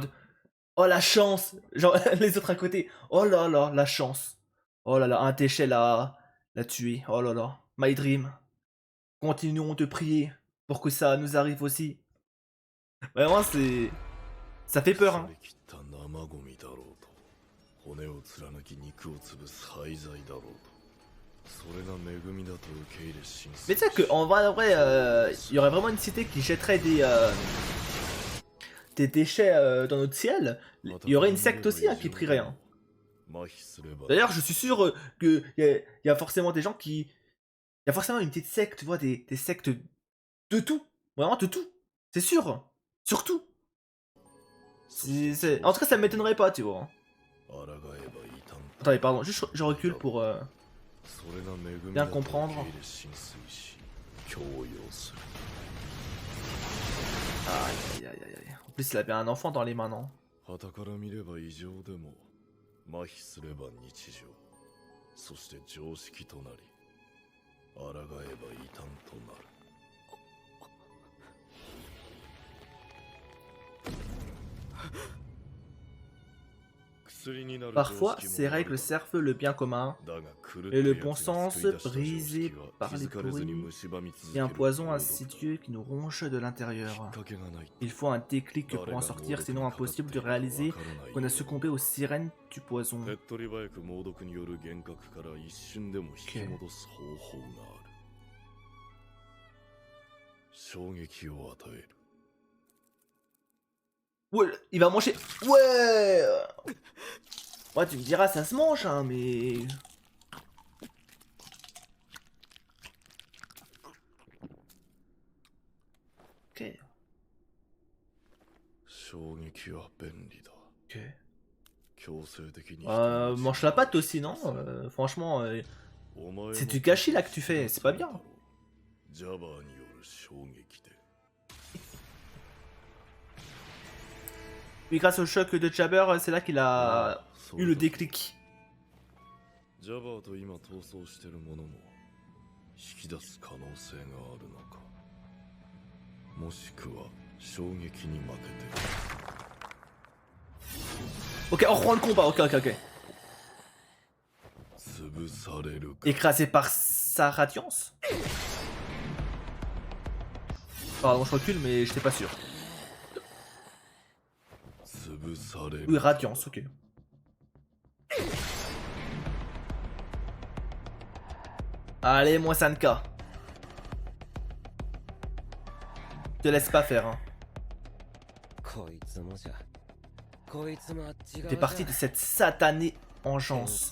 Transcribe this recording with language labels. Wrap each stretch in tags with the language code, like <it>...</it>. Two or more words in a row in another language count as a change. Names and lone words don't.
<fr>En mode, Oh la chance! Genre les autres à côté. Oh là là, la chance. Oh là là, un déchet l'a tué. Oh là là.</fr> <en>My dream.</en> <fr>Continuons de prier pour que ça nous arrive aussi. Vraiment, c'est. Ça fait peur, hein.</fr> <ja>腐りきった生ゴミだろうと骨を貫き肉を潰す廃材だろうとそれが恵みだと受け入れ神</ja> <fr>Mais tu sais qu'en vrai, il y aurait vraiment une cité qui jetterait des déchets dans notre ciel. Il y aurait une secte aussi hein, qui prierait. Hein.</fr> <ja>麻痺すれば</ja> <fr>D'ailleurs, je suis sûr qu'il y a forcément des gens qui. Il y a forcément une petite secte, tu vois, des sectes de tout. Vraiment de tout. C'est sûr. Surtout. En tout cas, ça m'étonnerait pas, tu vois.</fr> <ja>抗えば異端</ja> <fr>Attendez, pardon, juste je recule pour.</fr> <ja>それが恵み</ja> <fr>bien</fr> <ja>だと受</ja> <fr>comprendre.</fr> <ja>け入れ神水し強要する</ja> <fr>Aïe, aïe, aïe, aïe. En plus, il avait un enfant dans les mains, non?</fr> <ja>傍から見れば異常でも麻痺すれば日常そして常識となり抗えば異端となる</ja> <fr>Parfois, ces règles servent le bien commun, et le bon sens brisé par les bruits et un poison insidieux qui nous ronge de l'intérieur. Il faut un déclic pour en sortir, sinon impossible de réaliser qu'on a succombé aux sirènes du poison.</fr> <ja>手っ取り早く猛毒による幻覚から一瞬でも引き戻す方法がある衝撃を与える</ja> <fr>Ouais, il va manger. Ouais. Ouais, tu me diras, ça se mange, hein, mais. Ok.</fr> <ja>衝撃は便利だ</ja> <fr>Ok.</fr> <ja>強制的に</ja> <fr>Mange la pâte aussi, non Franchement, c'est du gâchis là que tu fais, c'est pas bien.</fr> <ja>ジャバーによる衝撃で</ja> <fr>Oui, grâce au choc de Jabber, c'est là qu'il a eu le déclic.</fr> <ja>ジャバーと今逃走してる者も引き出す可能性があるのかもしくは衝撃に負けて</ja> <fr>Ok, on reprend le combat, ok.</fr> <ja>潰されるか</ja> <fr>Écrasé par sa radiance. Pardon, je recule, mais j'étais pas sûr.</fr> <ja>潰される</ja> <fr>Oui, radiance, ok. Allez, moi Sanka. Te laisse pas faire, hein. T'es parti de cette satanée engeance.</fr>